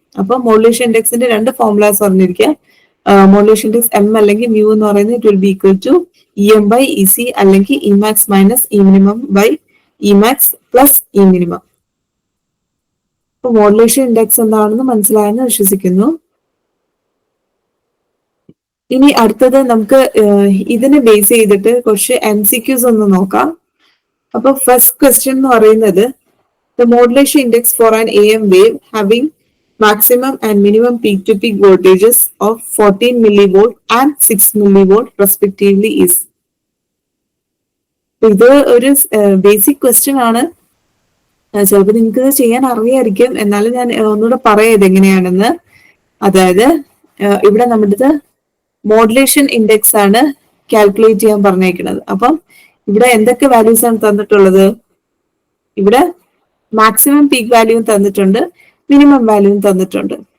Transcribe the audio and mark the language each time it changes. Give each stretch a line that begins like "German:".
Malayalam: അപ്പൊ മോഡുലേഷൻ ഇൻഡെക്സിന്റെ രണ്ട് ഫോർമുലാസ് അറിഞ്ഞിരിക്കുക. മോഡുലേഷൻ ഇൻഡെക്സ് എം അല്ലെങ്കിൽ മ്യൂ എന്ന് പറയുന്നത്
English: it will be equal to E M by E C അല്ലെങ്കിൽ E max minus E minimum
Malayalam: by IMAX plus E minimum. അപ്പൊ modulation index എന്താണെന്ന് മനസ്സിലായെന്ന് വിശ്വസിക്കുന്നു. ഇനി അടുത്തത് നമുക്ക് ഇതിനെ ബേസ് ചെയ്തിട്ട് കുറച്ച് MCQs ഒന്ന് നോക്കാം. അപ്പൊ ഫസ്റ്റ് ക്വസ്റ്റ്യൻ എന്ന് പറയുന്നത്
English: The modulation index for an AM wave having maximum and minimum peak to peak voltages of 14 millivolt and 6 millivolt respectively is.
Malayalam: ഇത് ഒരു ബേസിക് ക്വസ്റ്റ്യൻ ആണ്. ചിലപ്പോൾ നിങ്ങൾക്ക് ഇത് ചെയ്യാൻ അറിയായിരിക്കും, എന്നാലും ഞാൻ ഒന്നുകൂടെ പറയാം ഇതെങ്ങനെയാണെന്ന്. അതായത് ഇവിടെ നമ്മുടെ മോഡുലേഷൻ ഇൻഡെക്സ് ആണ് കാൽക്കുലേറ്റ് ചെയ്യാൻ പറഞ്ഞേക്കുന്നത്. അപ്പം ഇവിടെ എന്തൊക്കെ വാല്യൂസ് ആണ് തന്നിട്ടുള്ളത്? ഇവിടെ മാക്സിമം പീക്ക് വാല്യൂവും തന്നിട്ടുണ്ട്, മിനിമം വാല്യൂവും തന്നിട്ടുണ്ട്.